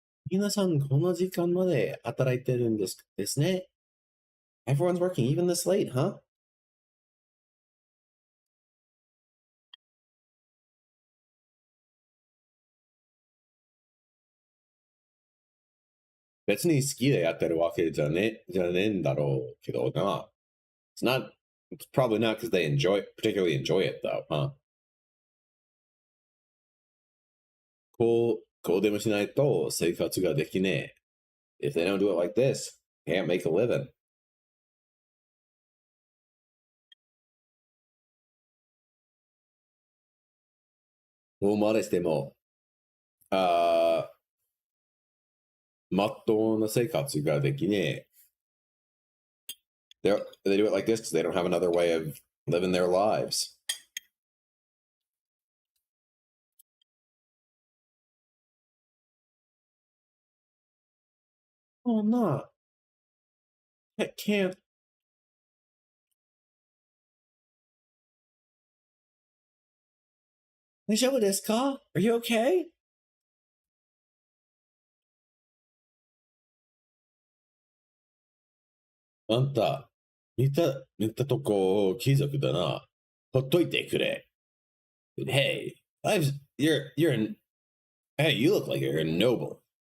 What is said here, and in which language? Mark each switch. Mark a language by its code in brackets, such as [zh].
[ja] 皆さんこの時間まで働いてるんですね。 [en] Everyone's working even this late, huh? [ja] 別に好きでやってるわけじゃねえんだろうけどな。 [en] It's probably not because they particularly enjoy it though, huh? [ja] こうでもしないと生活ができねえ。 [en] If they don't do it like this, can't make a living. [ja] ここまでしても、まっとうな生活ができねえ。 [en] They do it like this because they don't have another way of living their lives. Oh, no. That can't. Are you okay? [ja] あんた、似たとこ貴族だな。ほっといてくれ。 [en] Hey, you're an hey, you look like you're a noble.